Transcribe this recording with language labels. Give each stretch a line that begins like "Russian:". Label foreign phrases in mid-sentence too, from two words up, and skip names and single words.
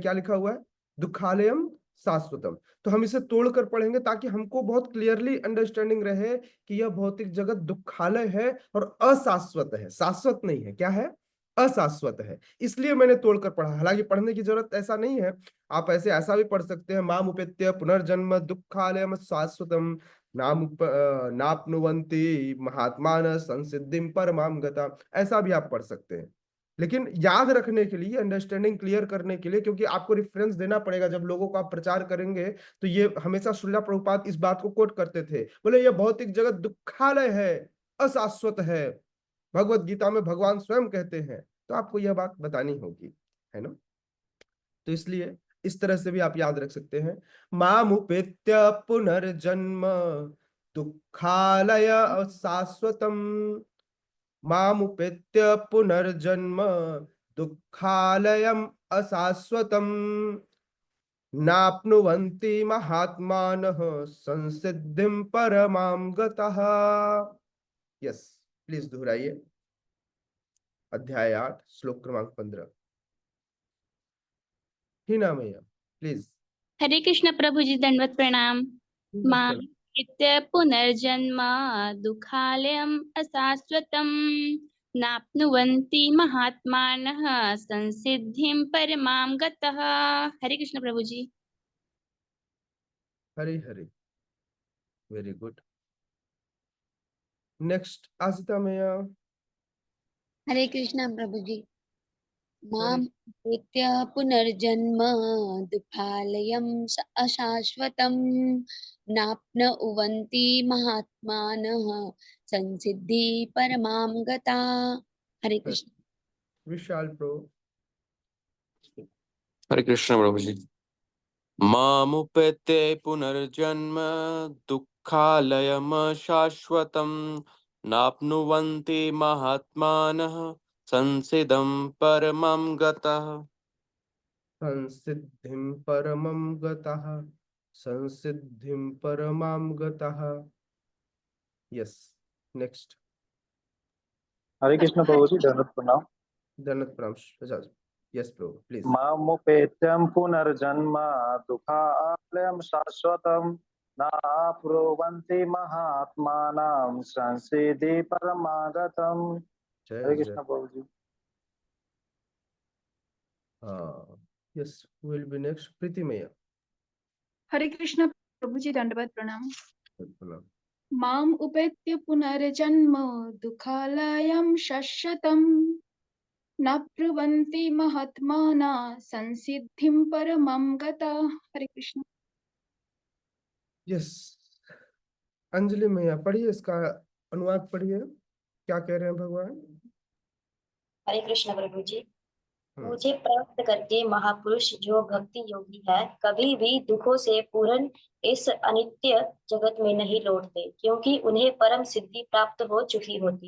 Hindi: क्या लिखा हुआ है?
Sanskrit: दुःखालयम शाश्वतम।
Hindi: तो हम इसे तोड़कर पढ़ेंगे ताकि हमको बहुत
English: clearly understanding
Hindi: रहे कि यह भौतिक जगत दुःखालय है और अशाश्वत है, शाश्वत नहीं है। क्या है? अशाश्वत है, इसलिए मैंने तोड़कर पढ़ा। हालांकि पढ़ने की जरूरत ऐसा नहीं है, आप ऐसा भी पढ़ सकते हैं,
Sanskrit: माम उपेत्य पुनर्जन्म दुःखालयम शाश्वतम नाप्नुवन्ति महात्मान संसिद्धिम परमाम गता,
Hindi: ऐसा भी आप पढ़ सकते हैं। लेकिन याद रखने के लिए,
English: understanding clear
Hindi: करने के लिए, क्योंकि आपको रेफरेंस देना पड़ेगा जब लोगों को आप प्रचार करेंगे, तो ये हमेशा श्रील प्रभुपाद इस बात को कोट करते थे, बोले ये भौतिक जगत दुखालय है, अशाश्वत है, भगवत गीता में भगवान स्वयं कहते हैं, तो आपको यह बात बतानी होगी, है ना। तो इसलिए इस तरह से भी आप याद रख सकते हैं,
Sanskrit: मामुपेत्य पुनर्जन्म दुखालय शाश्वतम, मामुपेत्य पुनर्जन्म दुःखालयम् अशाश्वतम् नाप्नुवन्ति महात्मानः संसिद्धिं परमां गतः।
English: Yes, please
Hindi: दोहराइए। अध्याय 8 श्लोक क्रमांक 15। हिना मैया प्लीज। हरे कृष्ण प्रभु जी, दंडवत प्रणाम।
Sanskrit: माम इत्य पुनर्जन्म दुखालयम अशाश्वतम नाप्नुवन्ति महात्मानः संसिद्धिं परमां गतः।
Hindi: हरे कृष्ण प्रभु जी। हरे हरे,
English: Very good.
Hindi: नेक्स्ट आशिता मैया। हरे कृष्णा प्रभु जी। हरे
Sanskrit: माम उपेत्य पुनर्जन्म दुःखालयम् अशाश्वतम् नाप्नुवन्ति महात्मानः संसिद्धि परमां गता।
Hindi: हरे कृष्ण। विशाल प्रो। हरे कृष्ण प्रभु जी।
Sanskrit: मामुपेत्य पुनर्जन्म दुःखालयम शाश्वतम् नाप्नुवन्ति महात्मानः संसिदं परमं गतः। संसिद्धिं परमं गतः, संसिद्धिं परमां गतः।
English: Yes, next.
Hindi: हरे कृष्ण प्रभु जी, दंडवत प्रणाम। दंडवत प्रणाम। यस प्रभु प्लीज।
Sanskrit: मामुपेत्यं पुनर्जन्म दुःखालयं शाश्वतं नाप्नुवन्ति महात्मानां संसिद्धि परमागतम्।
Hindi: जय हरे जय। कृष्ण प्रभु जी। हाँ,
English: Yes, will be next प्रीति मैया।
Hindi: हरे कृष्ण प्रभु जी, दंडवत प्रणाम। प्रणाम।
Sanskrit: माम उपेत्य पुनर्जन्म दुःखालयं शाश्वतं नाप्नुवन्ति महात्माना संसिद्धिं परमं गता।
Hindi: हरे कृष्ण। यस, अंजलि मैया पढ़िए, इसका अनुवाद पढ़िए, क्या कह रहे हैं भगवान। हरे कृष्ण प्रभु जी। हम्म, मुझे प्राप्त करके महापुरुष जो भक्ति योगी है कभी भी दुखों से पूर्ण इस अनित्य जगत में नहीं लौटते, क्योंकि उन्हें परम सिद्धि प्राप्त हो चुकी होती।